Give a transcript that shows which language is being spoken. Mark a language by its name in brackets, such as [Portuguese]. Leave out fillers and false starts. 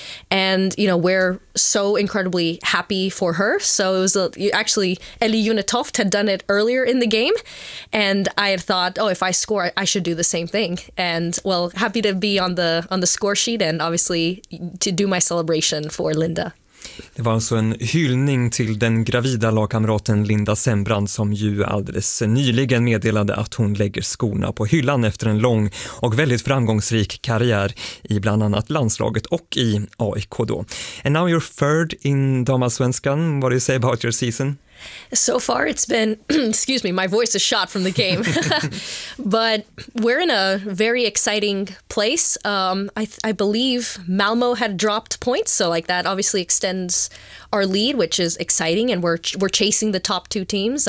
[English] And, you know, we're so incredibly happy for her. So it was actually Eli Junetoft had done it earlier in the game. And I had thought, oh, if I score, I should do the same thing. And, well, happy to be on the score sheet and obviously to do my celebration for Linda. [Swedish] Det var alltså en hyllning till den gravida lagkamraten Linda Sembrand som ju alldeles nyligen meddelade att hon lägger skorna på hyllan efter en lång och väldigt framgångsrik karriär i bland annat landslaget och i AIK då. [English] And now you're third in damallsvenskan. What do you say about your season? So far it's been, excuse me, my voice is shot from the game, but we're in a very exciting place. I believe Malmo had dropped points, so like that obviously extends our lead, which is exciting, and we're chasing the top two teams.